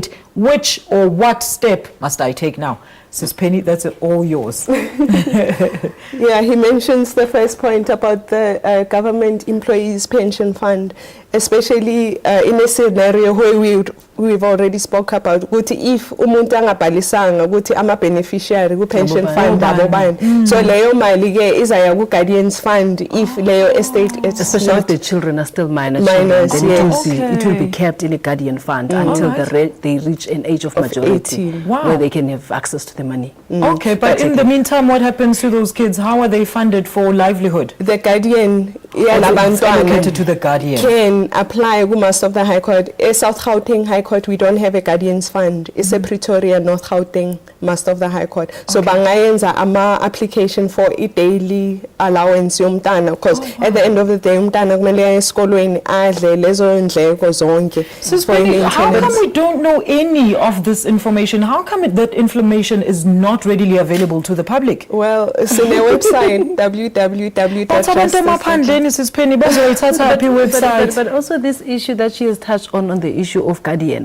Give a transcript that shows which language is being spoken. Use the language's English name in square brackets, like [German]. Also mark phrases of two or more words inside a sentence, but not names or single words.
[English] Which or what step must I take now? Sis Penny, that's all yours. Yeah, he mentions the first point about the government employees pension fund, especially in a scenario where we've already spoke about if [Zulu] umuntu angabhalisanga ukuthi ama beneficiary ku pension fund abobani, [English] so [Zulu] leyo mali ke izaya ku [English] guardians fund if leyo estate is especially if the children are still minors, then it will be kept in a guardian fund until they reach an age of majority, 18. Wow. where they can have access to the money. Okay, but in the meantime, what happens to those kids? How are they funded for livelihood? The guardian It's allocated to the guardian. can apply ku Master of the High Court. A South Gauteng High Court, we don't have a guardians fund. It's a Pretoria North Gauteng Master of the High Court. [Zulu] So bangayenza ama [English] application for a daily allowance [Zulu] yomntana, [English] because at the end of the day [Zulu] umntana kumele aye esikolweni adle lezo ndleko zonke. [English] Sis Penny, how come we don't know any of this information? How come that information is not readily available to the public? Well, it's in their website, www.justice.org. Sis Penny, website. But also this issue that she has touched on the issue of guardian.